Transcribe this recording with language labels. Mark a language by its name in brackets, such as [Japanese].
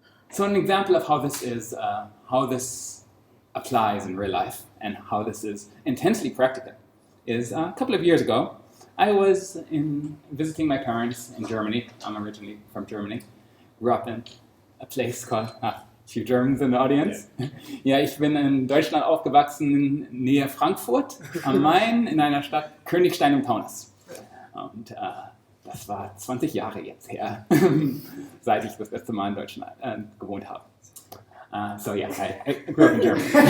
[English] So an example of how this applies in real life and how this is intensely practical is a couple of years ago, I was visiting my parents in Germany. I'm originally from Germany. Grew up in a place called, few Germans in the audience. [German] Ja, ich bin in Deutschland aufgewachsen in Nähe Frankfurt am Main in einer Stadt Königstein im Taunus. Und das war 20 Jahre jetzt her, seit ich das letzte Mal in Deutschland gewohnt habe. [English] So yes, I grew up in Germany.